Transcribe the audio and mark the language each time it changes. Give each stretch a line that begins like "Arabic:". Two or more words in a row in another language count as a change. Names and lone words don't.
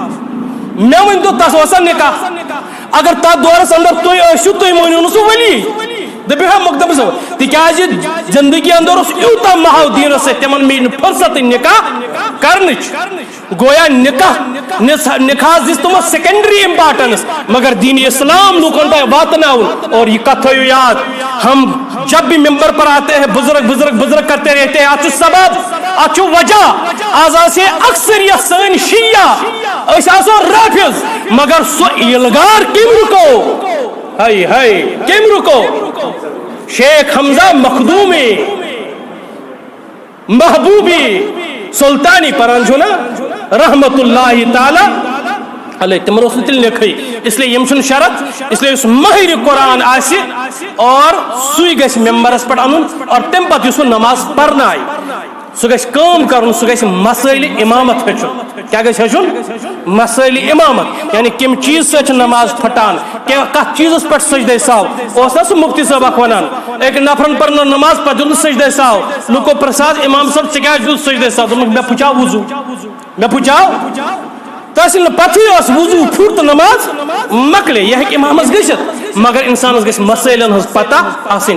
Kashmiri: مےٚ ؤنۍ تو تس اوسا نکاح اگر تتھ دورس اندر تُہۍ ٲسِو تُہۍ مٲنِو نہٕ سُہ ولی دپیو ہا مقدم صاحب تکیاز زندگی اندر اس یوتاہ مہاو دینس سۭتۍ تمن میلہِ نہٕ فرصت نکاح کرنٕچ گویا نکاح دِژ تمو
English: secondary importance
Kashmiri: مگر دین اسلام لوکن تام واتناؤن. اور یہ کتھ تھٲیِو یاد
Urdu: ہم جب بھی ممبر پر آتے ہیں بزرگ کرتے رہتے ہیں
Kashmiri: اتھ سبب اتھ وجہ آز آسے اکثریت سٲنۍ شیعہ أسۍ آسو رافض مگر سُہ یلغار کٔمۍ رُکو ہائی کم رکو شیخ حمزہ مخدومی محبوبی سلطانی پران چھو نا
Arabic: رحمت اللہ تعالی علیہ
Kashmiri: تمن اوس تیل نکھے
Urdu: اس لیے
Kashmiri: یم چھن شرط
Urdu: اس لیے
Kashmiri: اس ماہر قرآن آسی اور سُے گژھِ ممبرس پٮ۪ٹھ انُن اور تمہِ پتہٕ یُس سُہ نماز پرنایہِ سُہ گژھِ کٲم کرُن سُہ گژھِ مسائل امامت ہیٚچھُن. کیاہ گژھِ ہیٚچھُن مسائل امامت یعنی کم چیز سۭتۍ چھِ نماز پھٹان کتھ چیزس پٮ۪ٹھ سجدے ساو اوس نا سُہ مفتی صٲب اکھ ونان أکۍ نفرن پرنٲو نماز پتہٕ دیُت نہٕ سجدے ساو لُکو پرژھاس امام صٲب ژےٚ کیازِ دیُت سجدے ساو دوٚپُکھ مےٚ پھُچاو وضوٗ مےٚ پھُچاو تس ییٚلہِ نہٕ پتہٕے ٲس وضوٗ پھُٹ تہٕ نماز مکلے یہِ ہیٚکہِ امامس گٔژھِتھ مگر انسانس گژھِ مسائلن ہٕنٛز پتہ آسٕنۍ.